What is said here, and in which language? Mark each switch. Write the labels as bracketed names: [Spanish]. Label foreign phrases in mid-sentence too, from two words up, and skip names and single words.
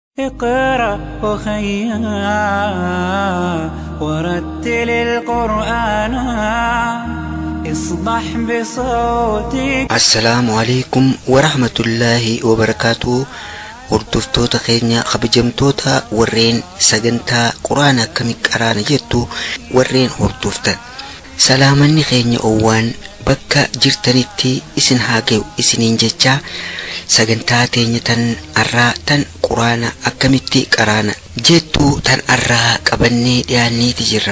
[Arabic] اقرأ أخيا ورتل القرآن اصبح بصوتك. السلام عليكم ورحمة الله وبركاته. [Oromo] hordoftoota keenya kabajamtoota warreen sagantaa quraana akkamii qaraana jettu warreen hordoftan salaamanni keenya owwaan bakka jirtanitti isin haa ga'u isiniin jecha sagantaa teenya tan arraa tan quraana akkamitti qaraana jettu tan arraa qabannee dhiyaanneeti jirra.